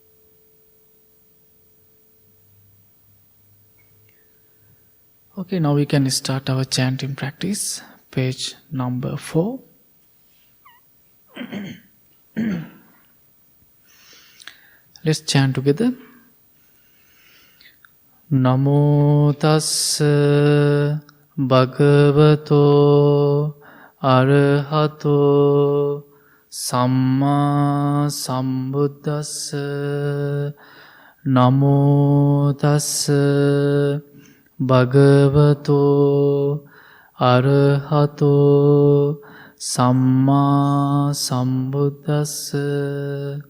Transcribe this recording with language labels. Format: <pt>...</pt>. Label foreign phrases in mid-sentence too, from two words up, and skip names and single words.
<en>Okay, now we can start our chanting practice. Page number 4. Let's chant together.</en> <pi>Namo tassa bhagavato arahato samma sambuddhassa. Namo tassa bhagavato arahato samma sambuddhassa.</pi>